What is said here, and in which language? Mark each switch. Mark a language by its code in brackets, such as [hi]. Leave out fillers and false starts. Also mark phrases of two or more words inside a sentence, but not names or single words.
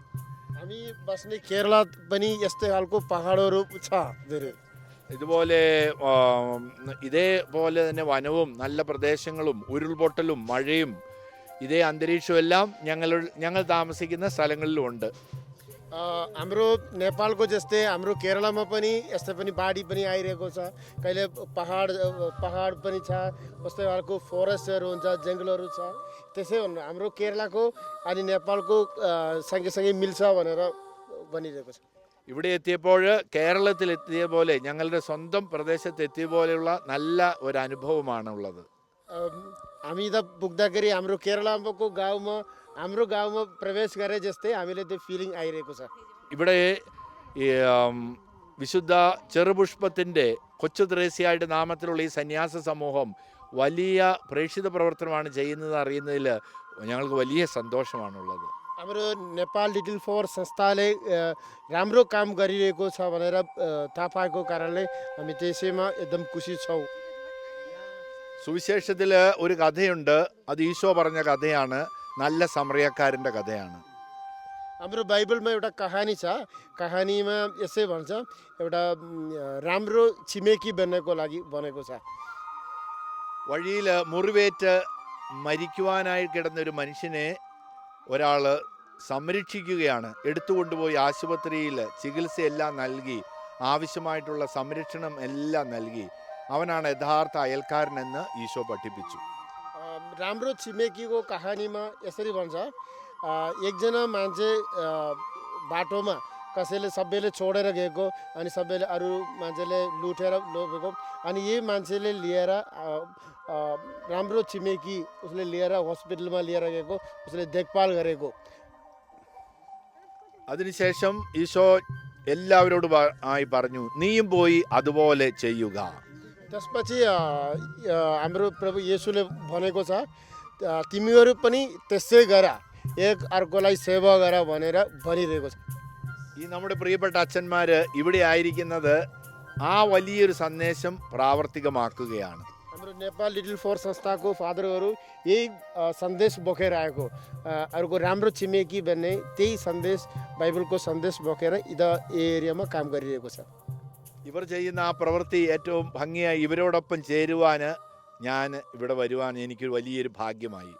[ml] ഇതുപോലെ ഇതേപോലെ തന്നെ വനവും നല്ല പ്രദേശങ്ങളും ഉരുൾപൊട്ടലും മഴയും ഇതേ അന്തരീക്ഷവും എല്ലാം ഞങ്ങൾ താമസിക്കുന്ന സ്ഥലങ്ങളിലും ഉണ്ട്. [ne] हाम्रो नेपालको जस्तै हाम्रो केरलामा पनि यस्तै पनि बाढी पनि आइरहेको छ, कहिले पहाड पनि छ, कस्तै खालको फरेस्टहरू हुन्छ, जङ्गलहरू छ। त्यसै भन्नु हाम्रो केरलाको अनि नेपालको सँगसँगै मिल्छ भनेर भनिरहेको छ। [ml] ഇവിടെ എത്തിയപ്പോൾ കേരളത്തിൽ എത്തിയ പോലെ ഞങ്ങളുടെ സ്വന്തം പ്രദേശത്ത് എത്തിയ പോലെയുള്ള നല്ല ഒരു അനുഭവമാണ് ഉള്ളത്. [ne] हामी त पुग्दाखेरि हाम्रो केरलाको गाउँमा हाम्रो गाउँमा प्रवेश गरे जस्तै हामीले त्यो फिलिङ आइरहेको छ। [ml] ഇവിടെ ഈ വിശുദ്ധ ചെറുപുഷ്പത്തിൻ്റെ കൊച്ചു ത്രേസ്യയുടെ നാമത്തിലുള്ള ഈ സന്യാസ സമൂഹം വലിയ പ്രേക്ഷിത പ്രവർത്തനമാണ് ചെയ്യുന്നത് അറിയുന്നതിൽ ഞങ്ങൾക്ക് വലിയ സന്തോഷമാണുള്ളത്. [ne] हाम्रो नेपाल लिटिल फ्लावर संस्थाले राम्रो काम गरिरहेको छ भनेर थाहा पाएको कारणले हामी त्यसैमा एकदम खुसी छौँ। [ml] സുവിശേഷത്തിൽ ഒരു കഥയുണ്ട്, അത് ഈശോ പറഞ്ഞ കഥയാണ്, നല്ല സമറിയക്കാരൻ്റെ കഥയാണ്. [ne] हाम्रो बाइबलमा एउटा कहानी छ, कहानीमा यसै भन्छ एउटा राम्रो छिमेकी बन्नको लागि बनेको छ। [ml] വഴിയിൽ മുറിവേറ്റ് മരിക്കുവാനായി കിടന്നൊരു മനുഷ്യനെ ഒരാൾ സംരക്ഷിക്കുകയാണ്. എടുത്തുകൊണ്ടുപോയി ആശുപത്രിയിൽ ചികിത്സയെല്ലാം നൽകി ആവശ്യമായിട്ടുള്ള സംരക്ഷണം എല്ലാം നൽകി. അവനാണ് യഥാർത്ഥ അയൽക്കാരനെന്ന് ഈശോ പഠിപ്പിച്ചു. [ne] राम्रो छिमेकीको कहानीमा यसरी भन्छ, एकजना मान्छे बाटोमा कसैले सबैले छोडेर गएको अनि सबैले अरू मान्छेले लुटेर लगेको अनि यही मान्छेले लिएर राम्रो छिमेकी उसले लिएर हस्पिटलमा लिएर गएको, उसले देखभाल गरेको। [ml] അതിനുശേഷം ഈശോ എല്ലാവരോടും ആയി പറഞ്ഞു, നീയും പോയി അതുപോലെ ചെയ്യുക. [ne] त्यसपछि हाम्रो प्रभु येशूले भनेको छ, तिमीहरू पनि त्यसै गर, एक अर्कोलाई सेवा गर भनेर भनिरहेको छ। [ml] ഈ നമ്മുടെ പ്രിയപ്പെട്ട അച്ഛന്മാർ ഇവിടെ ആയിരിക്കുന്നത് ആ വലിയൊരു സന്ദേശം പ്രാവർത്തികമാക്കുകയാണ്. [ne] हाम्रो नेपाल लिटिल फ्लावर संस्थाको फादरहरू यही सन्देश बोकेर आएको, अरूको राम्रो छिमेकी भन्ने त्यही सन्देश बाइबलको सन्देश बोकेर यो एरियामा काम गरिरहेको छ। [ml] ഇവർ ചെയ്യുന്ന ആ പ്രവൃത്തി ഏറ്റവും ഭംഗിയായി ഇവരോടൊപ്പം ചേരുവാൻ ഞാൻ ഇവിടെ വരുവാൻ എനിക്ക് വലിയൊരു ഭാഗ്യമായി.